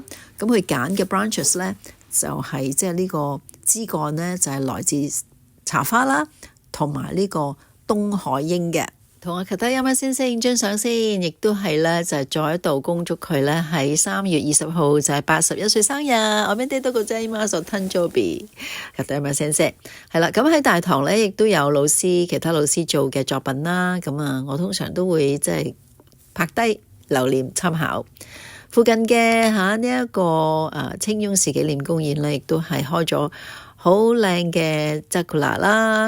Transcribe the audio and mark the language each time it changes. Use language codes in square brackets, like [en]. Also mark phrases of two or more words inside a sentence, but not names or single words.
[yue] 咁佢揀嘅 branches 咧就係即係呢個枝幹咧就係來自茶花啦，同埋呢個東海櫻嘅。同我Sekatayama Sensei影張相先，亦都係咧就係再一度恭祝佢咧喺3月20號就係81歲生日。 [ja] おめでとうございます。 [yue] 誕生日Sekatayama Sensei 係啦。咁喺大堂咧亦都有其他老師做嘅作品啦。咁啊，我通常都會即係拍低留念參考。附近嘅呢一個青翁市紀念公園咧，亦都係開咗好靚嘅Sakura啦。